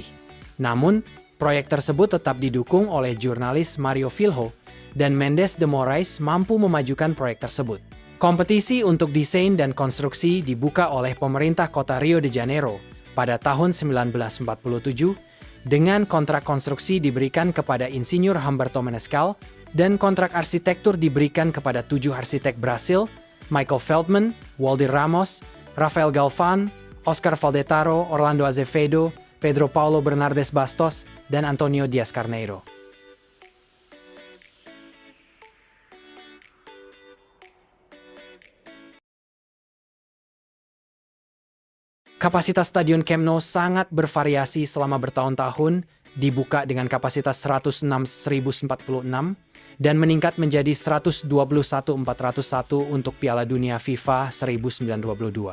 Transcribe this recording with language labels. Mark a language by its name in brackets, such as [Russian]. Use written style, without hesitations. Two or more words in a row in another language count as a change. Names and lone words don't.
[Indonesian] Namun, proyek tersebut tetap didukung oleh jurnalis Mario Filho dan Mendes de Moraes mampu memajukan proyek tersebut. Kompetisi untuk desain dan konstruksi dibuka oleh pemerintah kota Rio de Janeiro pada tahun 1947 dengan kontrak konstruksi diberikan kepada Insinyur Humberto Menescal dan kontrak arsitektur diberikan kepada 7 arsitek Brasil, Michael Feldman, Waldir Ramos, Rafael Galvan, Oscar Valdetaro, Orlando Azevedo, Pedro Paulo Bernardes Bastos, dan Antonio Dias Carneiro. Kapasitas Stadion Camp Nou sangat bervariasi selama bertahun-tahun, dibuka dengan kapasitas 106.046 dan meningkat menjadi 121.401 untuk Piala Dunia FIFA 1922.